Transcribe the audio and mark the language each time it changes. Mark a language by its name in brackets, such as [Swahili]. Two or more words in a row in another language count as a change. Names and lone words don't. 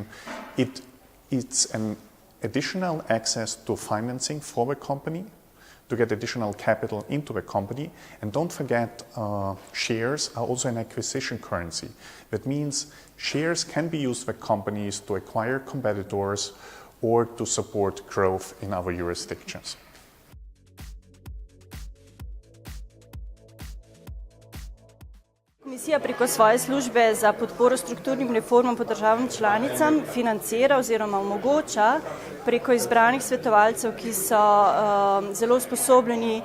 [English] It's an additional access to financing for the company, to get additional capital into the company. And don't forget, shares are also an acquisition currency. That means shares can be used by companies to acquire competitors or to support growth in other jurisdictions. [Slovenian] Komisija preko svoje službe za podporo strukturnim reformam po državam članicam financira oziroma omogoča preko izbranih svetovalcev, ki so zelo usposobljeni